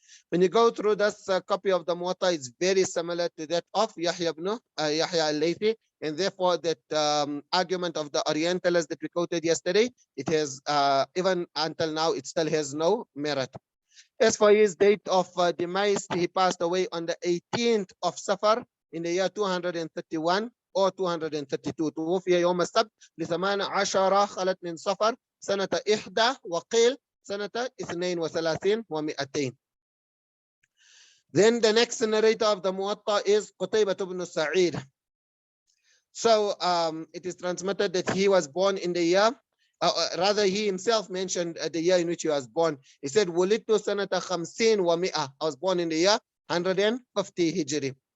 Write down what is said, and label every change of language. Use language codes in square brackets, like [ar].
[en] When you go through this copy of the Muwatta, it's very similar to that of Yahya ibn Yahya al-Laythi, and therefore that argument of the Orientalists that we quoted yesterday, it has even until now it still has no merit. As for his date of demise, he passed away on the 18th of Safar in the year 231 or 232. [ar] توفي يوم السبت ل18 خلت من صفر سنة 1 وقيل سنة 32 و200. [en] Then the next narrator of the Muwatta is Qutaybah ibn Sa'id. So it is transmitted that he was born in the year, rather he himself mentioned the year in which he was born. He said, [ar] Wulidtu sanata 50 wa mi'a. [en] I was born in the year 150 Hijri.